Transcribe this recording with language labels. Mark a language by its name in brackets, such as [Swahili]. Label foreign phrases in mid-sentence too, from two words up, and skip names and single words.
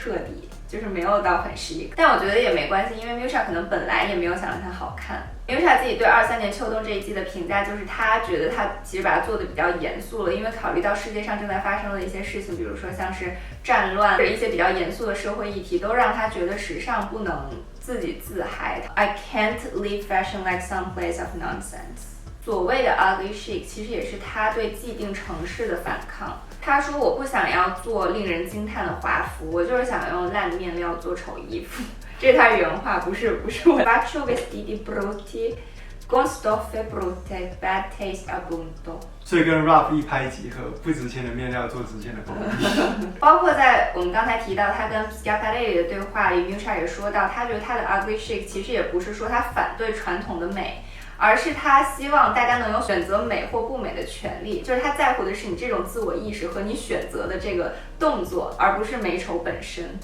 [Chinese] 彻底，就是没有到很chic，但我觉得也没关系，因为 Miuccia 可能本来也没有想让它好看。Miuccia 自己对23年秋冬这一季的评价就是他觉得他其实把它做的比较严肃了，因为考虑到世界上正在发生的一些事情，比如说像是战乱或者一些比较严肃的社会议题，都让他觉得时尚不能自己自嗨。 [English] I can't leave fashion like some place of nonsense。 [Chinese] 所谓的 [English] ugly chic [Chinese] 其实也是他对既定城市的反抗。他说我不想要做令人惊叹的华服，我就是想用烂面料做丑衣服。这是他原话，不是我。 [Italian] Faccio vestiti brutti con stoffe brutte [English] bad taste [Chinese] appunto。所以跟 Ralph 一拍即合，不值钱的面料做值钱的工艺。包括在我们刚才提到他跟 Schiaparelli 的对话里 ，Miuccia 也说到，他觉得他的 [English] ugly chic [Chinese] 其实也不是说他反对传统的美，而是他希望大家能有选择美或不美的权利，就是他在乎的是你这种自我意识和你选择的这个动作，而不是美丑本身。